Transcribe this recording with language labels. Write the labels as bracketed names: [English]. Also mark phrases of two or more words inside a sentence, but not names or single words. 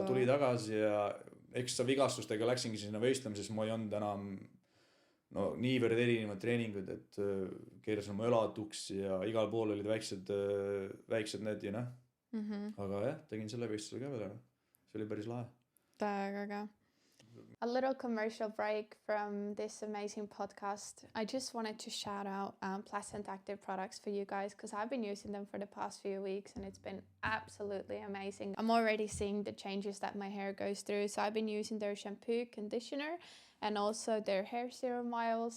[Estonian] Aga tuli tagasi ja ekstra vigastustega läksingi sinna võistlemises, ma ei olnud enam niivõrd erinevad treeningud, et keerasin oma õlatuks ja igal pool olid väiksed need ja Aga jah, tegin selle võistluse ka veel ära. See oli päris lahe. Täiega. [English] A little commercial break from this amazing podcast. I just wanted to shout out Placent Active products for you guys because I've been using them for the past few weeks and it's been absolutely amazing. I'm already seeing the changes that my hair goes through. So I've been using their shampoo, conditioner and also their hair serum oils.